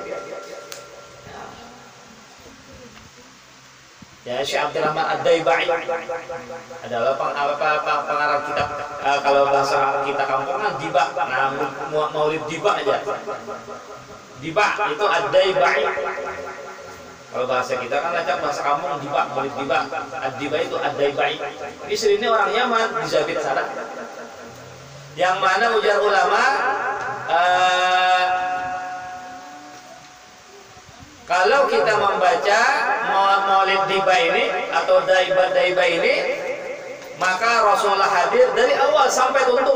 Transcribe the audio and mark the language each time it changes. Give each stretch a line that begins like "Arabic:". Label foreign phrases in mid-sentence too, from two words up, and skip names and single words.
Banjar: Ya, Syekh Abdurrahman Ad-Daibai adalah pengarang kitab, kalau bahasa kita kampungan diba, nah maulid diba aja.
Indonesian: Diba itu Ad-Daibai.
Banjar: Kalau bahasa kita kan acak bahasa kampung diba, maulid diba.
Indonesian: Ad-diba itu Ad-Daibai. Istri ini orang Yaman di Zabit sana. Yang mana ujar ulama kalau kita membaca maulid diba ini atau daiba ini, maka Rasulullah hadir dari awal sampai tuntung.